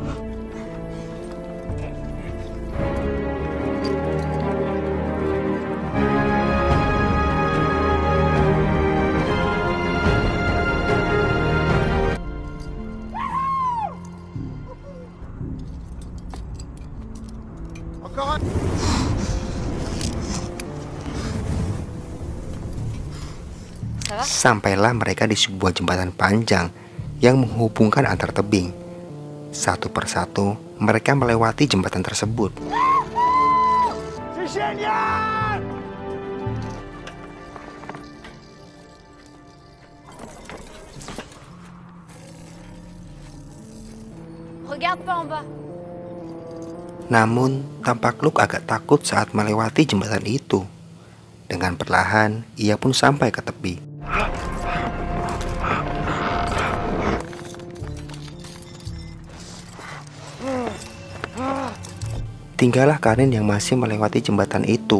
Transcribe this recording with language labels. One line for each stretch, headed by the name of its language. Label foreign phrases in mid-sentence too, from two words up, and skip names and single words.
French: Encore un. Ça va?
Indonesian: Sampailah mereka di sebuah jembatan panjang yang menghubungkan antar tebing. Satu persatu mereka melewati jembatan tersebut.
French: C'est génial! Regarde pas en bas.
Indonesian: Namun tampak Luke agak takut saat melewati jembatan itu. Dengan perlahan ia pun sampai ke tepi. Tinggallah Karin yang masih melewati jembatan itu.